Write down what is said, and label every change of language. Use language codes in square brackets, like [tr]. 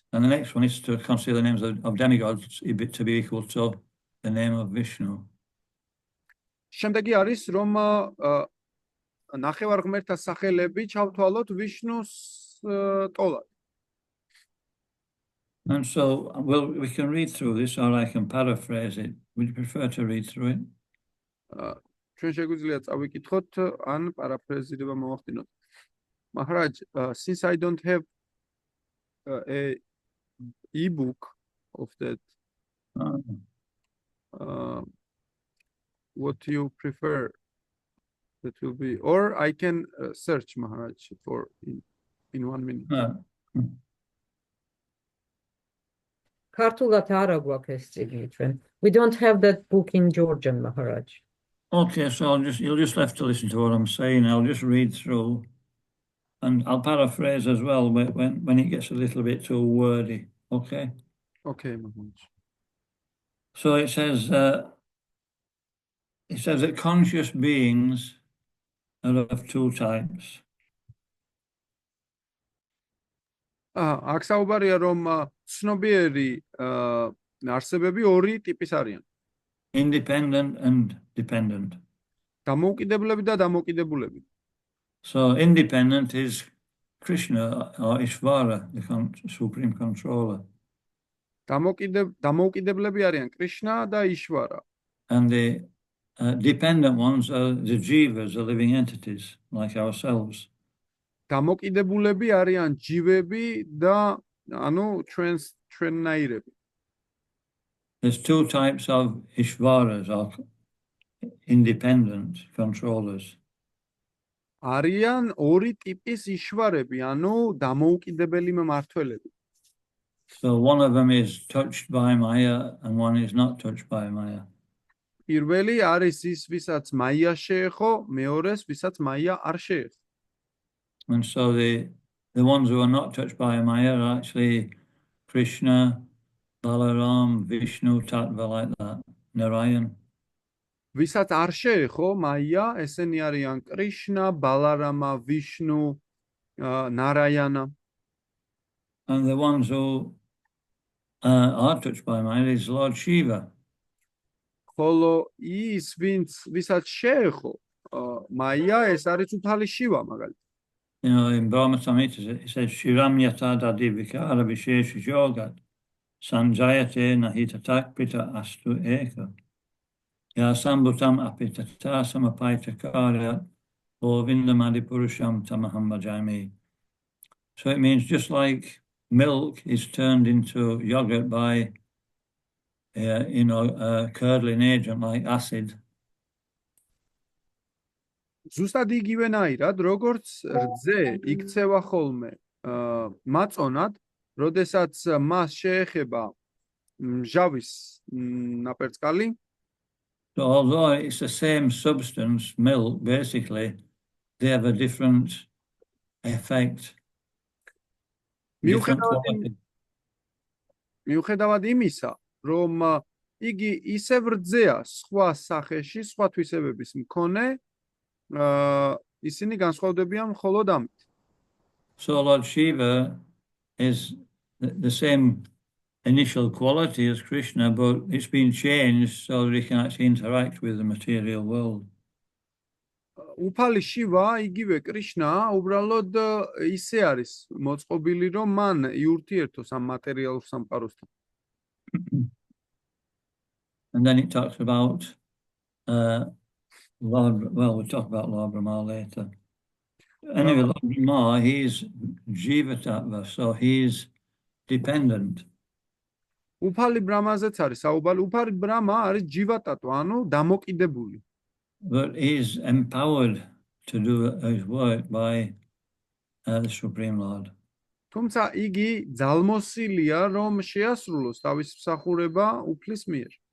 [en] And the next one is to consider the names of demigods to be equal to the name of Vishnu. [ka] შემდეგი არის, რომ ნახევარღმერთთა სახელები ჩავთვალოთ ვიშნუს ტოლად. [en] And so we can read through this, or I can paraphrase it. Would you prefer to read through it? [ka] ჩვენ შეგვიძლია წავიკითხოთ ან პარაფრაზირება მოვახდინოთ. [en] Maharaj, since I don't have a ebook of that, what you prefer? That will be, or I can search Maharaj for in 1 minute. [ka] ქართულად არ აგვაქვს ეს წიგნი ჩვენ. [en] We don't have that book in Georgian, Maharaj. Okay, so you'll just have to listen to what I'm saying. I'll just read through, and I'll paraphrase as well when it gets a little bit too wordy. Okay. Okay, Maharaj. So it says that conscious beings are of two types. [ka] აქ საუბარია რომ ცნობიერი არსებები ორი ტიპის არიან. [en] Independent and dependent. [ka] დამოუკიდებლები და დამოუკიდებულები. [en] So independent is Krishna or Ishvara, the supreme controller. [ka] დამოუკიდებლები არიან კრიშნა და იშვარა. [en] And the dependent ones are the jivas, the living entities like ourselves. [ka] დამოუკიდებულები არიან ჯივები და ანუ ჩვენნაირები. [en] There's two types of Ishvaras, or independent controllers. [ka] არიან ორი ტიპის იშვარები, ანუ დამოუკიდებელი მმართველები. [en] So one of them is touched by Maya and one is not touched by Maya. [ka] პირველი არის ის, ვისაც მაია შეეხო, მეორეს, ვისაც მაია არ შეეხო. [en] And so the ones who are not touched by Maya are actually Krishna, Balaram, Vishnu, Tattva, like that, Narayan. [ka] ვისაც არ შეეხო მაია, ესენი არიან კრიშნა, ბალარამა, ვიშნუ, ნარაიანა. [en] And the ones who are touched by Maya is Lord Shiva. [ka] ხოლო ის, ვისაც შეეხო მაია, ეს არის უფალი შივა, მაგალითად. [en] You know, in Brahma Samhita it says [sa] Shiram Yata Dadi Vikara Vishesha Jogat Sanjayate Nahitatak Pita Astu Eka Ya Sambutam Apitata Samapaita Karya Govindamadi Purusham Tamaham Bhajami. [en] So it means just like milk is turned into yogurt by a curdling agent like acid. [ka] ზუსტად იგივენაირად, როგორც რძე იქცევა ხოლმე მაწონად, როდესაც მას შეეხება მჟავის ნაპერწკალი. [en] So although it's the same substance, milk, basically, they have a different effect. [ka] მიუხედავად იმისა, რომ იგი ისევ რძეა სხვა სახეში, სხვა თვისებების მქონე, ისინი განსხვავდებიან მხოლოდ ამით. [en] So Lord Shiva is the same initial quality as Krishna, but it's been changed so that he can actually interact with the material world. [ka] უფალი შივა, იგივე კრიშნა, უბრალოდ ისე არის მოწყობილი, რომ მან იურთიერთოს ამ მატერიალურ სამყაროსთან. [en] And then it talks about we'll talk about Lord Brahma later. Anyway, Lord Brahma, he's Jiva Tattva, so he's dependent. [ka] უფალი ბრამაზეც არის საუბარი, უფალი ბრამა არის ჯივა ტატვა, ანუ დამოკიდებული. [en] But he's empowered to do his work by the Supreme Lord. [ka] თუმცა იგი ძალმოსილია, რომ შეასრულოს თავის მსახურება უფლის მიერ.